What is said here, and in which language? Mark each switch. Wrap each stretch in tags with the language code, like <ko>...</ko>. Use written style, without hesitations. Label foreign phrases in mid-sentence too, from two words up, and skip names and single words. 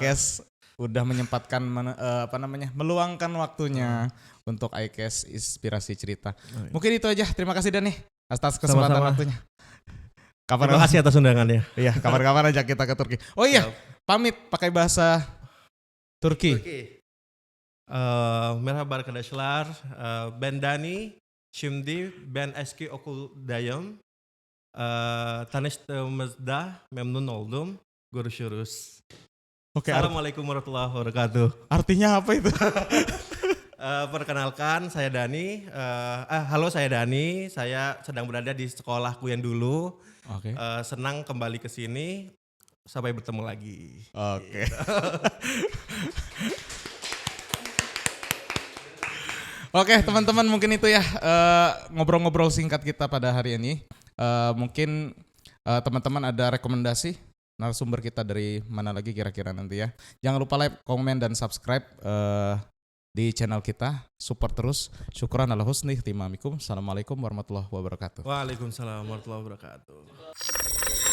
<id>iCast, udah menyempatkan meluangkan waktunya untuk iCast Inspirasi Cerita. Mungkin itu aja. Terima kasih Dani atas kesempatan Sama-sama. waktunya. Terima kasih atas undangannya. Iya, kapan-kapan ajak kita ke Turki. Oh iya, pamit pakai bahasa Turki.</id> <tr>Merhaba arkadaşlar. Ben Dani. Şimdi ben eski okuldayım. Tanıştığımızda memnun oldum. Görüşürüz.</tr> <id>Oke,</id> <ar>السلام عليكم ورحمة الله وبركاته.</ar> <id>artinya apa itu? Perkenalkan, saya Dani. Halo, saya Dani. Saya sedang berada di sekolahku yang dulu. Oke. Senang kembali ke sini. Sampai bertemu lagi. Oke. Oke, teman-teman, mungkin itu ya ngobrol-ngobrol singkat kita pada hari ini. Mungkin teman-teman ada rekomendasi narasumber kita dari mana lagi kira-kira nanti ya. Jangan lupa like, komen, dan subscribe di channel kita. Support terus.</id> <ar>شكرا على حسن اهتمامكم. السلام عليكم ورحمة الله وبركاته. وعليكم السلام ورحمة الله وبركاته.</ar>